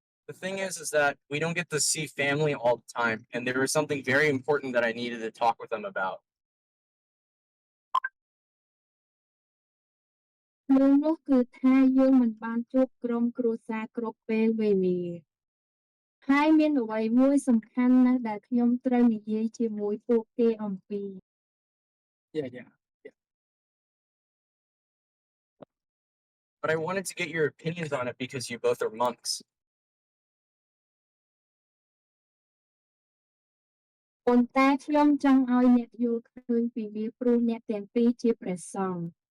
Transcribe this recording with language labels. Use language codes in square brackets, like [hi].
[en] The thing is that we don't get to see family all the time, and there was something very important that I needed to talk with them about. [km] រឿងនោះគឺថាយើងមិនបានជួបក្រុមគ្រួសារគ្រប់ពេលវេលាហើយមានអ្វីមួយសំខាន់ណាស់ដែលខ្ញុំត្រូវនិយាយជាមួយពួកគេអំពី [en] Yeah. But I wanted to get your opinions on it because you both are monks. [km] ប៉ុន្តែខ្ញុំចង់ឲ្យអ្នកយល់ឃើញពីវាព្រោះអ្នកទាំងពីរជាព្រះសង្ឃ